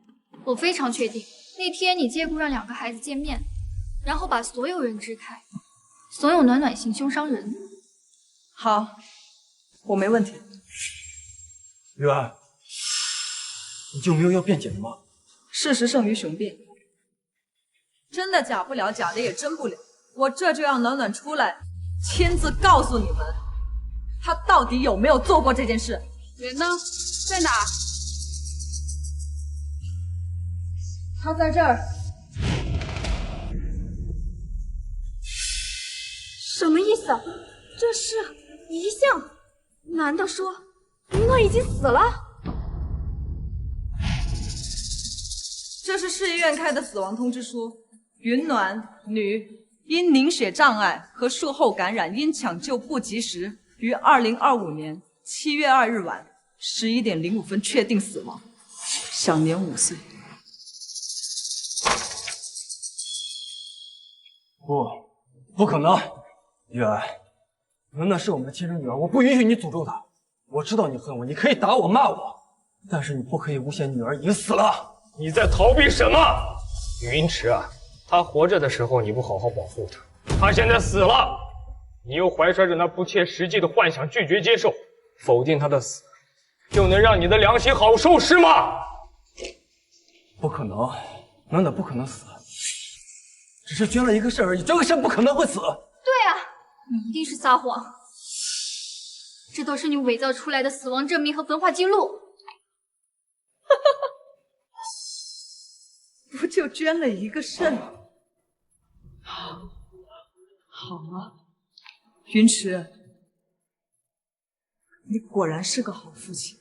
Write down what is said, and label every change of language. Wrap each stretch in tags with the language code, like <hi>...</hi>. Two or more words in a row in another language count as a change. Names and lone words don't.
<zh>我非常確定，那天你借故讓2個孩子見面，然後把所有人支開，慫恿暖暖行兇傷人。好，我沒問題。雨安，你就沒有要辯解的嗎？事實勝於雄辯，真的假不了，假的也真不了。我這就讓暖暖出來，親自告訴你們，她到底有沒有做過這件事。人呢？在哪？她在這兒。什麼意思？這是遺像？難道說雲暖已經死了？這是市醫院開的死亡通知書。雲暖，女，因凝血障礙和術後感染，因搶救不及時，於2025年7月2日晚11點05分確定死亡，享年5 歲。不可能！雨安，暖暖是我们的親生女兒，我不允許你詛咒她。我知道你恨我，你可以打我罵我，但是你不可以誣陷女兒已經死了。你在逃避什麼？雲池啊，她活着的時候你不好好保護她，她現在死了，你又懷揣着那不切實際的幻想拒絕接受，否定她的死，就能讓你的良心好受是嗎？不可能，暖暖不可能死，只是捐了一個腎而已，捐個腎不可能會死。對啊，你一定是撒謊，這都是你偽造出來的死亡證明和焚化記錄。不就捐了一個腎？好啊，雲池，你果然是個好父親。</zh>